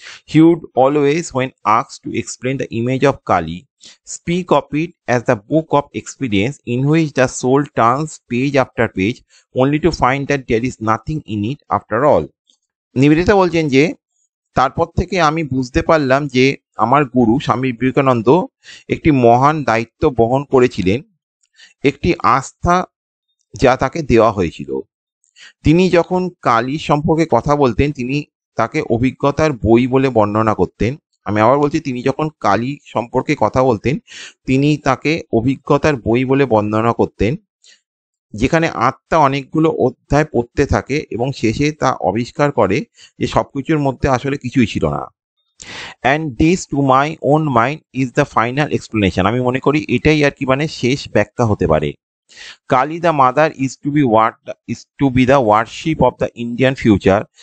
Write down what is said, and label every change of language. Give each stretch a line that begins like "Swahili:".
English: He would always, when asked to explain the image of Kali, speak of it as the book of experience in which the soul turns page after page only to find that there is nothing in it after all.
Bangla: Nivedita বলছেন যে তারপর থেকে আমি বুঝতে পারলাম যে আমার গুরু স্বামী বিবেকানন্দ একটি মহান দায়িত্ব বহন করেছিলেন, একটি আস্থা যা তাকে দেওয়া হয়েছিল। তিনি যখন কালী সম্পর্কে কথা বলতেন, তিনি তাকে অভিজ্ঞতার বই বলে বর্ণনা করতেন। আমি আবার বলছি, তিনি যখন কালী সম্পর্কে কথা বলতেন, তিনি তাকে অভিজ্ঞতার বই বলে বর্ণনা করতেন, যেখানে আত্মা অনেকগুলো অধ্যায় পড়তে থাকে এবং শেষে তা আবিষ্কার করে যে সবকিছুর মধ্যে আসলে কিছুই ছিল না।
English: And this to my own mind is the final explanation.
Bangla: আমি মনে করি এটাই আর কি মানে শেষ ব্যাখ্যা হতে পারে।
English: Kali the mother is to be the worship of the Indian future.